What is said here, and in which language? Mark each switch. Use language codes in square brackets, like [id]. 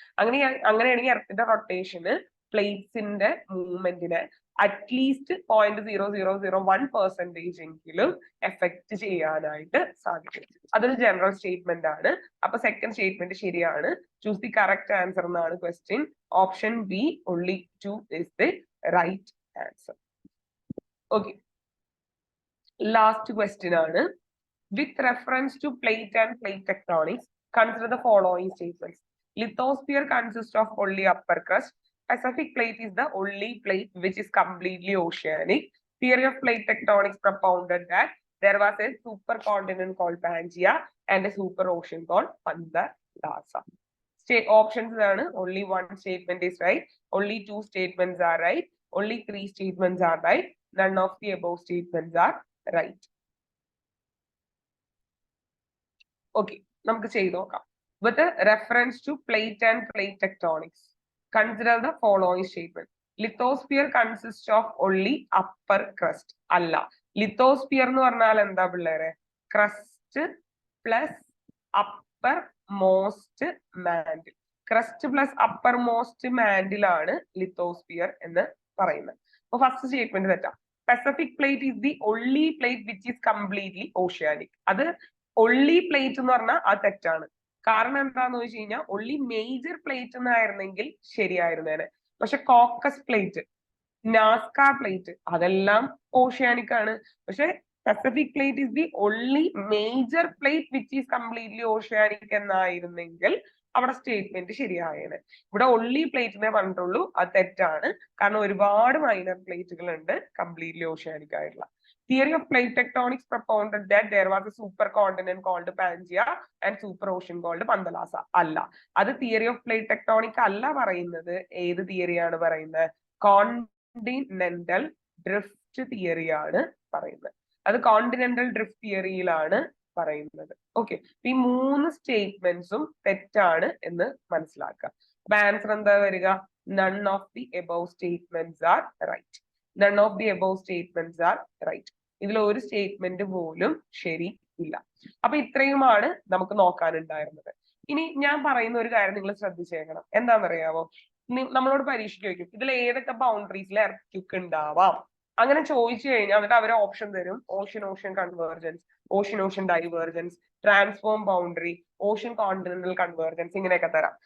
[ml] അങ്ങനെയാണെങ്കിൽ എർത്തിന്റെ റൊട്ടേഷന് പ്ലേറ്റ്സിന്റെ മൂവ്മെന്റിനെ അറ്റ്ലീസ്റ്റ് 0.0001% എങ്കിലും എഫക്ട് ചെയ്യാനായിട്ട് സാധിക്കും. അതൊരു ജനറൽ സ്റ്റേറ്റ്മെന്റ് ആണ്. അപ്പൊ സെക്കൻഡ് സ്റ്റേറ്റ്മെന്റ് ശരിയാണ്. [en] choose the correct answer [ml] എന്നാണ് [en] Question. Option B only 2 is the right answer. Okay. Last question ആണ്. With reference to plate and plate tectonics, consider the following statements. Lithosphere consists of only upper crust. Pacific plate is the only plate which is completely oceanic. Theory of plate tectonics propounded that there was a supercontinent called Pangaea and a super ocean called Pandalasa. Options are only one statement is right, only two statements are right, only three statements are right, none of the above statements are right. [ml] Okay, നമുക്ക് ചെയ്തു നോക്കാം. [en] With a reference to plate and plate tectonics, consider the following statement. Lithosphere consists of only upper crust. [ml] അല്ല, lithosphere എന്ന് പറഞ്ഞാൽ എന്താ പിള്ളേരെ? [en] Crust plus upper most mantle. [ml] Crust plus upper most mantle ആണ് lithosphere എന്ന് പറയുന്നത്. അപ്പൊ ഫസ്റ്റ് സ്റ്റേറ്റ്മെന്റ് തെറ്റാ. [en] Pacific plate is the only plate which is completely oceanic. [ml] അത് only plate എന്ന് പറഞ്ഞാൽ അത് തെറ്റാണ്. കാരണം എന്താന്ന് വെച്ച് കഴിഞ്ഞാൽ only major plate എന്നായിരുന്നെങ്കിൽ ശരിയായിരുന്നേനെ. പക്ഷെ കോക്കസ് പ്ലേറ്റ്, നാസ്ക പ്ലേറ്റ് അതെല്ലാം ഓഷ്യാനിക് ആണ്. പക്ഷെ [en] Pacific plate is the only major plate which is completely oceanic [ml] എന്നായിരുന്നെങ്കിൽ അവിടെ സ്റ്റേറ്റ്മെന്റ് ശരിയായേനെ. ഇവിടെ only പ്ലേറ്റിനെ പറഞ്ഞിട്ടുള്ളൂ, അത് തെറ്റാണ്. കാരണം ഒരുപാട് മൈനർ പ്ലേറ്റുകൾ ഉണ്ട് കംപ്ലീറ്റ്ലി ഓഷ്യാനിക് ആയിട്ടുള്ള. [en] Theory of plate tectonics propounded that there was a supercontinent called Pangaea and super ocean called Pandalasa. [ml] അല്ല, അത് തിയറി ഓഫ് പ്ലേറ്റ് ടെക്ടോണിക് അല്ല പറയുന്നത്. ഏത് തിയറിയാണ് പറയുന്നത്? കോണ്ടിനെന്റൽ ഡ്രിഫ്റ്റ് തിയറിയാണ് പറയുന്നത്. അത് കോണ്ടിനെന്റൽ ഡ്രിഫ്റ്റ് തിയറിയിലാണ് പറയുന്നത്. ഓക്കെ, ഈ മൂന്ന് സ്റ്റേറ്റ്മെന്റ്സും തെറ്റാണ് എന്ന് മനസ്സിലാക്കുക. അപ്പൊ ആൻസർ എന്താ വരിക? [en] None of the above statements are right. None of the above statements are right. [ml] ഇതിൽ ഒരു സ്റ്റേറ്റ്മെന്റ് പോലും ശരി ഇല്ല. അപ്പൊ ഇത്രയുമാണ് നമുക്ക് നോക്കാനുണ്ടായിരുന്നത്. ഇനി ഞാൻ പറയുന്ന ഒരു കാര്യം നിങ്ങൾ ശ്രദ്ധിച്ചേക്കണം. എന്താണെന്നറിയാവോ? നമ്മളോട് പരീക്ഷയ്ക്ക് ചോദിക്കും, ഇതിൽ ഏതൊക്കെ ബൗണ്ടറീസിൽ എർത്ത് ഉണ്ടാവാം? അങ്ങനെ ചോദിച്ചു കഴിഞ്ഞാൽ എന്നിട്ട് അവരെ ഓപ്ഷൻ തരും. Ocean convergence, ocean divergence, transform boundary, ocean continental convergence, ഇങ്ങനെയൊക്കെ തരാം.